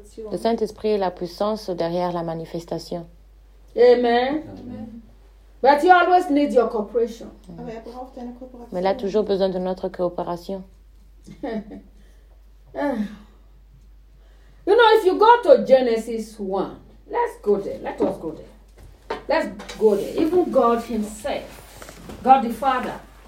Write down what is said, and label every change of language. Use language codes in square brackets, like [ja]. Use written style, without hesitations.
[fr] Le Saint-Esprit est la puissance derrière la manifestation. [en] Amen. But you always need your cooperation. [fr] Mais il a toujours besoin de notre coopération. [en] You know, if you go to Genesis 1, let's go there. Let us go there. Let's go there. Even God Himself, God the Father.